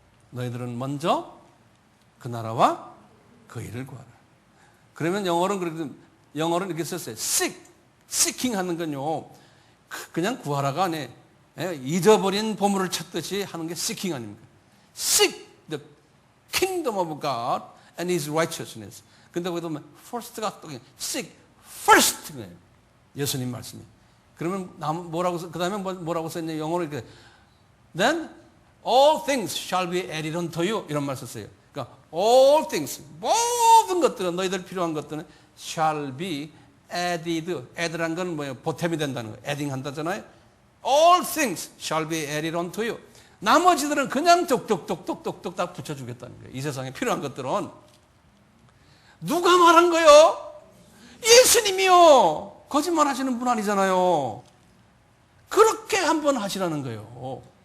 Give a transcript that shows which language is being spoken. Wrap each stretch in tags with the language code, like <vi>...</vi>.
<ko>너희들은 먼저 그 나라와 그 일을 구하라. 그러면 영어로는 이렇게 썼어요. seeking 하는 건요, 그냥 구하라가 아니에요. 잊어버린 보물을 찾듯이 하는 게 seeking 아닙니까?</ko> <en>Seek the kingdom of God and His righteousness.</en> <ko>근데 거기도 first가 또</ko> <en>seek first.</en> <ko>예수님 말씀이. 그러면 그 다음에 뭐라고 썼냐? 영어로 이렇게</ko> <en>then all things shall be added unto you</en> <ko>이런 말 썼어요. 그러니까</ko> <en>all things,</en> <ko>모든 것들은, 너희들 필요한 것들은</ko> <en>shall be added.</en> <ko>add란 건 뭐예요? 보탬이 된다는 거예요. adding 한다잖아요.</ko> <en>all things shall be added unto you.</en> <ko>나머지들은 그냥 똑똑똑똑똑똑 다 붙여주겠다는 거예요. 이 세상에 필요한 것들은. 누가 말한 거요? 예수님이요. 거짓말 하시는 분 아니잖아요. 그렇게 한번 하시라는 거예요.</ko>